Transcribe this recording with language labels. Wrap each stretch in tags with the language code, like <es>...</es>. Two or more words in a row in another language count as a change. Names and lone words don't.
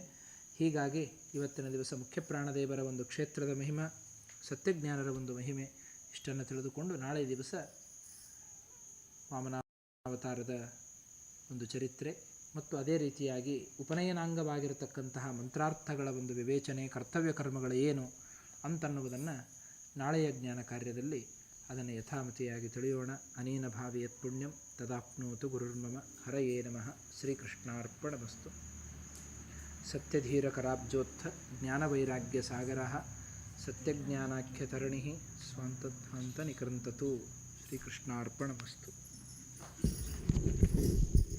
<kn>ಹೀಗಾಗಿ ಇವತ್ತಿನ ದಿವಸ ಮುಖ್ಯ ಪ್ರಾಣದೇವರ ಒಂದು ಕ್ಷೇತ್ರದ ಮಹಿಮೆ, ಸತ್ಯಜ್ಞಾನರ ಒಂದು ಮಹಿಮೆ ಇಷ್ಟನ್ನು ತಿಳಿದುಕೊಂಡು ನಾಳೆ ದಿವಸ ವಾಮನಾವತಾರದ ಒಂದು ಚರಿತ್ರೆ ಮತ್ತು ಅದೇ ರೀತಿಯಾಗಿ ಉಪನಯನಾಂಗವಾಗಿರತಕ್ಕಂತಹ ಮಂತ್ರಾರ್ಥಗಳ ಒಂದು ವಿವೇಚನೆ, ಕರ್ತವ್ಯ ಕರ್ಮಗಳು ಏನು ಅಂತನ್ನುವುದನ್ನು ನಾಳೆಯ ಜ್ಞಾನ ಕಾರ್ಯದಲ್ಲಿ ಅದನ್ನು ಯಥಾಮತಿಯಾಗಿ ತಿಳಿಯೋಣ.</kn> <sa>ಅನೇನ ಭಾವಿ ಯತ್ ಪುಣ್ಯಂ ತದಾಪ್ನೋತು ಗುರುರ್ಮಮ. ಹರಯೇ ನಮಃ. ಶ್ರೀಕೃಷ್ಣಾರ್ಪಣಮಸ್ತು. ಸತ್ಯಧೀರಕರಾಬ್ಜೋತ್ಥ ಜ್ಞಾನವೈರಾಗ್ಯ ಸಾಗರ ಸತ್ಯಜ್ಞಾನಾಖ್ಯತರಣಿ ಸ್ವಾಂತಧ್ವಾಂತ ನಿಕೃಂತತು. ಶ್ರೀಕೃಷ್ಣಾರ್ಪಣಮಸ್ತು.</sa>